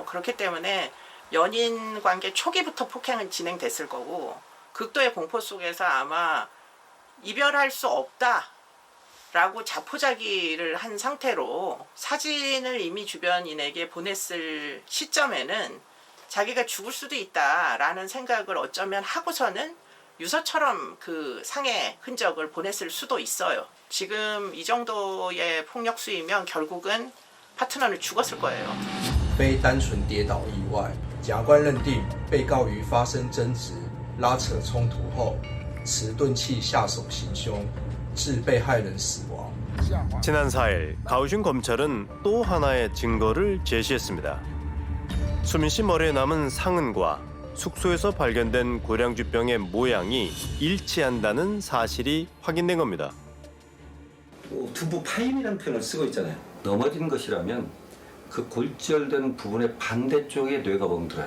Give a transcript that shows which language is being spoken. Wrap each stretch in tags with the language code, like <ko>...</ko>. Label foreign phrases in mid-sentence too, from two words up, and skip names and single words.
<ko>그렇기 때문에 연인 관계 초기부터 폭행은 진행됐을 거고 극도의 공포 속에서 아마 이별할 수 없다라고 자포자기를 한 상태로 사진을 이미 주변인에게 보냈을 시점에는 자기가 죽을 수도 있다라는 생각을 어쩌면 하고서는 유서처럼 그 상해 흔적을 보냈을 수도 있어요. 지금 이 정도의 폭력 수위면 결국은 파트너는 죽었을 거예요.</ko> <zh>非单纯跌倒意外，检察官认定被告于发生争执、拉扯冲突后，持钝器下手行凶，致被害人死亡。</zh> <ko>지난 4일 가오슝 검찰은 또 하나의 증거를 제시했습니다. 수민 씨 머리에 남은 상흔과 숙소에서 발견된 고량주병의 모양이 일치한다는 사실이 확인된 겁니다. 두부 파임이라는 표현을 쓰고 있잖아요. 넘어진 것이라면 그 골절된 부분의 반대쪽에 뇌가 멍들어요.</ko>